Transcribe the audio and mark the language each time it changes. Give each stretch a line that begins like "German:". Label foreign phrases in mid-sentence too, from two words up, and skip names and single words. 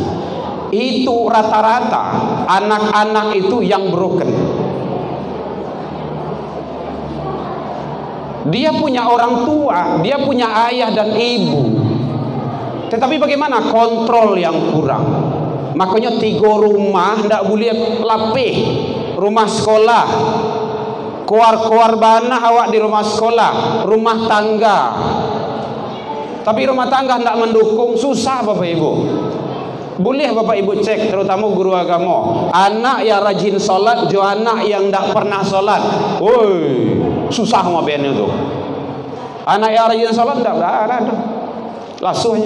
Indonesian: Itu rata-rata anak-anak itu yang broken. Dia punya orang tua, dia punya ayah dan ibu. Tetapi bagaimana kontrol yang kurang?
Minangkabau: Makanya 3 rumah ndak boleh lapih. Rumah sekolah, keluar bana awak di rumah sekolah, rumah tangga.
Indonesian: Tapi rumah tangga ndak mendukung, susah Bapak Ibu. Boleh Bapak Ibu cek, terutama guru agama, anak yang rajin sholat, jo anak yang ndak pernah sholat.
Minangkabau: Woi, susah sama ben itu.
Indonesian: Anak yang rajin sholat ndak ada, lasuhnya.